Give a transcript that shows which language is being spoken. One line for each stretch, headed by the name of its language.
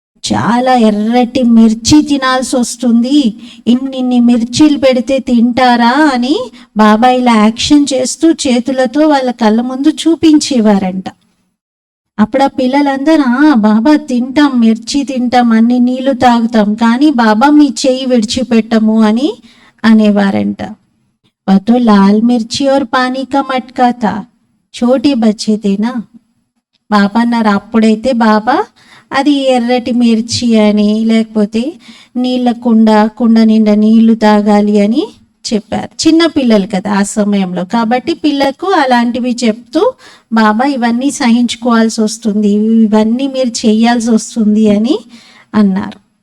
Telugu: చాలా ఎర్రటి మిర్చి తినాల్సి వస్తుంది, ఇన్ని మిర్చీలు పెడితే తింటారా అని బాబా ఇలా యాక్షన్ చేస్తూ చేతులతో వాళ్ళ కళ్ళ ముందు చూపించేవారంట. అప్పుడు ఆ పిల్లలందరూ బాబా తింటాం, మిర్చి తింటాం, అన్ని నీళ్లు తాగుతాం, కానీ బాబా మీ చెయ్యి విడిచిపెట్టము అని అనేవారంట.
Hindi: तो लाल मिर्ची और पानी का मटका था, छोटे बच्चे थे ना.
Telugu: బాబా అన్నారు, అప్పుడైతే బాబా అది ఎర్రటి మిర్చి అని, లేకపోతే నీళ్ళ కుండ నిండా నీళ్లు తాగాలి అని చెప్పారు. చిన్న పిల్లలు కదా ఆ సమయంలో, కాబట్టి పిల్లకు అలాంటివి చెప్తూ బాబా ఇవన్నీ సహించుకోవాల్సి వస్తుంది, ఇవన్నీ మీరు చేయాల్సి వస్తుంది అని అన్నారు.